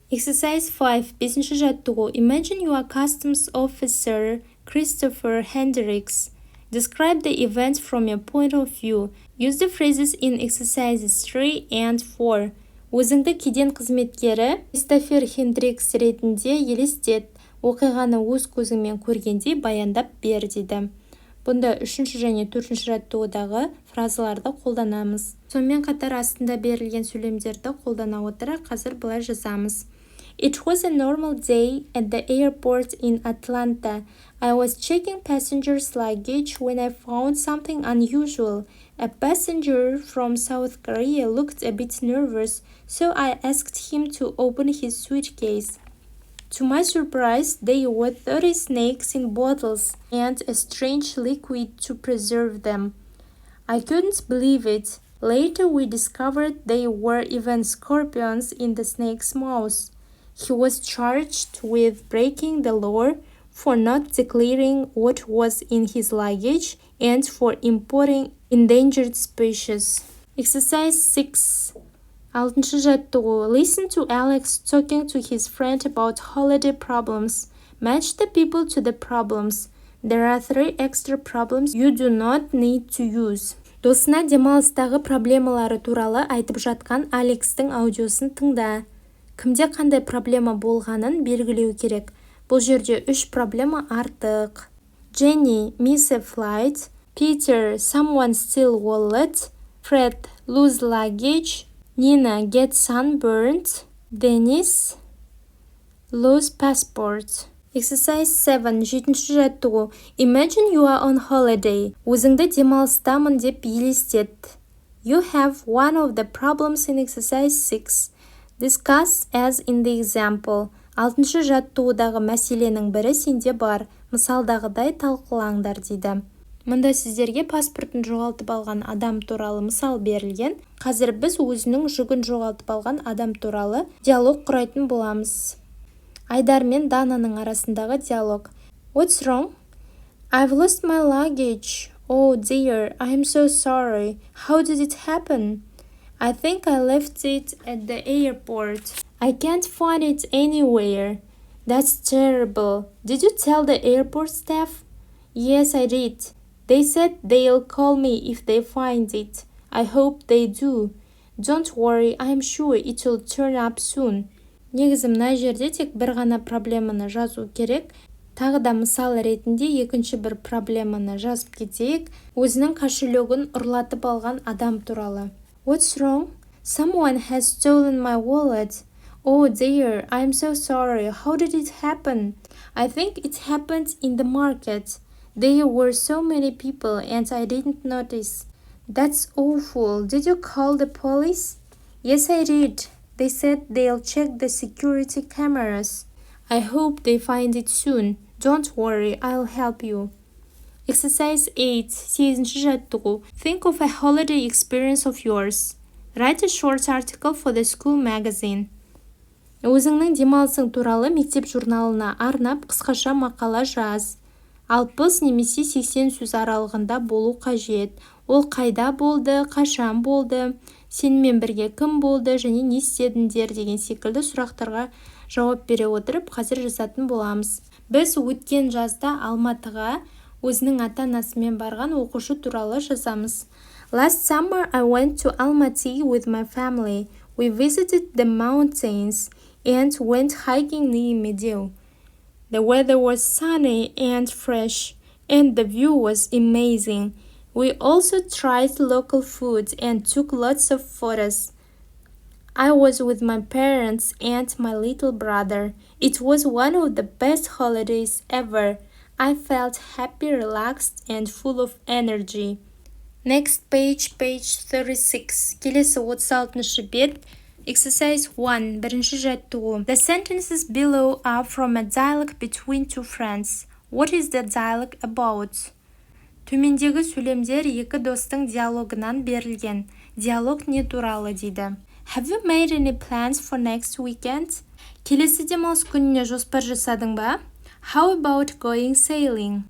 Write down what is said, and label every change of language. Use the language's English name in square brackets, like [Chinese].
[English] Exercise 5. [Kazakh] 5-ші жаттығу. [English] Imagine you are customs officer Christopher Hendricks. Describe the events from your point of view. Use the phrases in exercises 3 and 4. [Kazakh] Өзіңді кеден қызметкері Кристофер Хендрикс ретінде елестет. Оқиғаны өз көзіңмен көргендей баяндап бер дейді. Бұнда 3-ші және 4-ші жаттығудағы фразаларды қолданамыз. Сонымен қатар астында берілген сөйлемдерді қолдана отыра қазір былай жазамыз. [English] It was a normal day at the airport in Atlanta. I was checking passengers' luggage when I found something unusual. A passenger from South Korea looked a bit nervous, so I asked him to open his suitcase. To my surprise, there were 30 snakes in bottles and a strange liquid to preserve them. I couldn't believe it. Later, we discovered there were even scorpions in the snake's mouth. He was charged with breaking the law for not declaring what was in his luggage and for importing endangered species. Exercise 6. [Kazakh] 6-ші жаттығу. [English] Listen to Alex talking to his friend about holiday problems. Match the people to the problems. There are 3 extra problems you do not need to use. [Kazakh] Досына демалыстағы проблемалары туралы айтып жатқан Алексің аудиосын тыңда. Кімде қандай проблема болғанын белгілеу керек. Бұл жерде 3 проблема артық. [English] Jenny, miss a flight. Peter, someone steal wallet. Fred, lose luggage. Nina, get sunburned. Dennis, lose passport. Exercise 7. [Kazakh] 7-ші жаттығу. [English] Imagine you are on holiday. [Kazakh] Өзіңді демалыстамын деп елестет. [English] You have one of the problems in exercise 6. Discuss as in the example. [Kazakh] 6-шы жаттығудағы мәселенің бірі сенде бар. Мысалдағыдай талқылаңдар дейді. Мұнда сіздерге паспортын жоғалтып алған адам туралы мысал берілген. Қазір біз өзінің жүгін жоғалтып алған адам туралы диалог құрайтын боламыз. Айдар мен Дананың арасындағы диалог. [English] What's wrong? I've lost my luggage. Oh dear, I'm so sorry. How did it happen? I think I left it at the airport. I can't find it anywhere. That's terrible. Did you tell the airport staff? Yes, I did. They said they'll call me if they find it. I hope they do. Don't worry, I'm sure it will turn up soon. [Kazakh] Негізі мына жерде тек бір ғана проблеманы жазу керек. Тағы да мысал ретінде екінші бір проблеманы жазып кетейік. Өзінің кошелегін ұрлатып алған адам туралы. [English] What's wrong? Someone has stolen my wallet. Oh dear, I'm so sorry. How did it happen? I think it happened in the market. There were so many people and I didn't notice. That's awful. Did you call the police? Yes, I did. They said they'll check the security cameras. I hope they find it soon. Don't worry, I'll help you. Exercise 8. [Kazakh] 8-ші жаттығу. [English] Think of a holiday experience of yours. Write a short article for the school magazine. [Kazakh] Өзіңнің демалысың туралы мектеп журналына арнап қысқаша мақала жаз. 60 немесе 80 сөз аралығында болу қажет. Ол қайда болды, қашан болды, сенімен бірге кім болды және не істедіңдер деген секілді сұрақтарға жауап бере отырып қазір жазатын боламыз. Біз өткен жазда Алматыға өзінің ата-анасымен барған оқушы туралы жазамыз. [English] Last summer I went to Almaty with my family. We visited the mountains and went hiking near Meadow. The weather was sunny and fresh, and the view was amazing. We also tried local food and took lots of photos. I was with my parents and my little brother. It was one of the best holidays ever. I felt happy, relaxed, and full of energy. Next page 36. [Kazakh] Келесі 36-шы бет. [English] Exercise 1. [Kazakh] Бірінші жаттығу. [English] The sentences below are from a dialogue between two friends. What is the dialogue about? [Kazakh] Төмендегі сөйлемдер екі достың диалогынан берілген. Диалог не туралы дейді. [English] Have you made any plans for next weekend? [Kazakh] Келесі демалыс күніне жоспар жасадың ба? [English] How about going sailing?